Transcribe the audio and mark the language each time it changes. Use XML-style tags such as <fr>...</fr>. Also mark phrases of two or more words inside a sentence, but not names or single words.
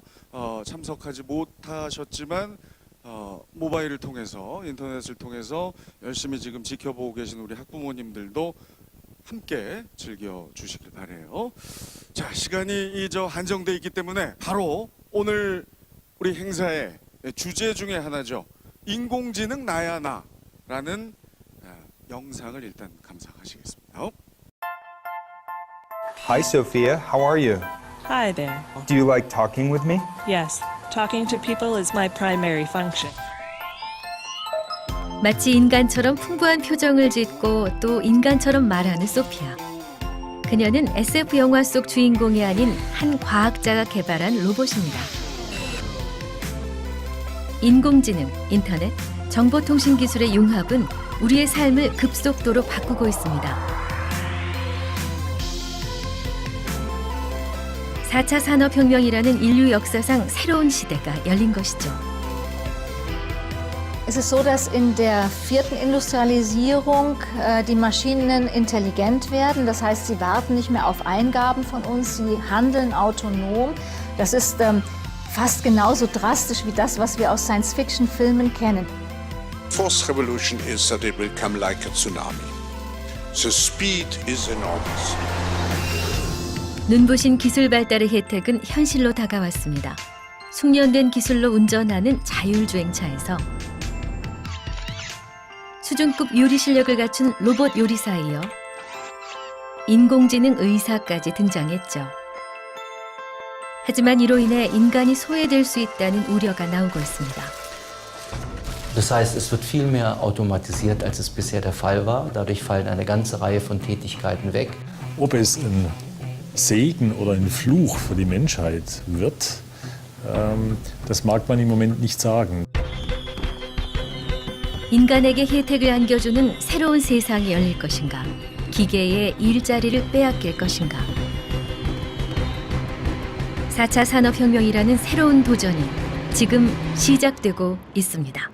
<ko>참석하지 못하셨지만 모바일을 통해서, 인터넷을 통해서 열심히 지금 지켜보고 계신 우리 학부모님들도 함께 즐겨주시길 바라요. 자, 시간이 한정돼 있기 때문에 바로 오늘 우리 행사의 주제 중에 하나죠. 인공지능 나야 나라는 영상을 일단 감상하시겠습니다.</ko> <en>Hi, Sophia. How are you? Hi there. Do you like talking with me? Yes, talking to people is my primary function.</en> <ko>마치 인간처럼 풍부한 표정을 짓고 또 인간처럼 말하는 소피아. 그녀는 SF 영화 속 주인공이 아닌 한 과학자가 개발한 로봇입니다. 인공지능, 인터넷, 정보통신 기술의 융합은 우리의 삶을 급속도로 바꾸고 있습니다. 4차 산업혁명이라는 인류 역사상 새로운 시대가 열린 것이죠.</ko> <de>Es ist so, dass in der vierten Industrialisierung die Maschinen intelligent werden. Das heißt, sie warten nicht mehr auf Eingaben von uns, sie handeln autonom. Das ist fast genauso drastisch wie das, was wir aus Science-Fiction-Filmen kennen.</de> <en>Fourth revolution is that it will come like a tsunami. The speed is enormous.</en> <ko>눈부신 기술 발달의 혜택은 현실로 다가왔습니다. 숙련된 기술로 운전하는 자율주행차에서 수준급 요리 실력을 갖춘 로봇 요리사에 이어 인공지능 의사까지 등장했죠. 하지만 이로 인해 인간이 소외될 수 있다는 우려가 나오고 있습니다.</ko> <de>Das heißt, es wird viel mehr automatisiert, als es bisher der Fall war. Dadurch fallen eine ganze Reihe von Tätigkeiten weg. Ob es ein Segen oder ein Fluch für die Menschheit wird, das mag man im Moment nicht sagen.</de> <ko>인간에게 혜택을 안겨주는 새로운 세상이 열릴 것인가? 기계의 일자리를 빼앗길 것인가? 4차 산업혁명이라는 새로운 도전이 지금 시작되고 있습니다.</ko>